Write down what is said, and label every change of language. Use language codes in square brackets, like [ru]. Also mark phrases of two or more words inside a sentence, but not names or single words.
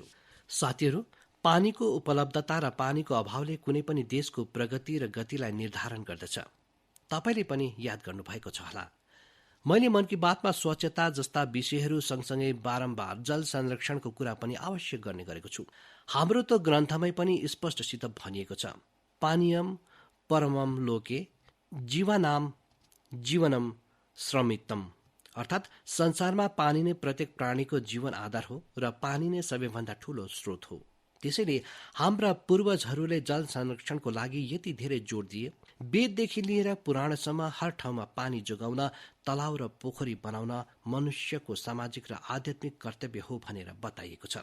[ne] साथीहरू, पानीको उपलब्धता र पानीको अभावले कुनै पनि देशको प्रगति र गतिलाई निर्धारण गर्दछ। तपाईले पनि याद गर्नुभएको छ होला, मैले मन की बातमा स्वच्छता जस्ता विषयहरू सँगसँगै बारम्बार जल संरक्षणको कुरा पनि आवश्यक गर्ने गरेको छु। हाम्रो त ग्रन्थमै पनि स्पष्टसित भनिएको छ, [sa] पानीयम परमम लोके जीवनाम जीवनम श्रमितम, [ne] अर्थात् संसारमा पानी नै प्रत्येक प्राणीको जीवन आधार हो र पानी नै सबैभन्दा ठूलो स्रोत हो। त्यसैले हाम्रा पूर्वजहरूले जल संरक्षणको लागि यति धेरै जोड दिए। वेददेखि लिएर पुराणसम्म हर ठाउँमा पानी जोगाउन, तलाउ र पोखरी बनाउन मनुष्यको सामाजिक र आध्यात्मिक कर्तव्य हो भनेर बताइएको छ।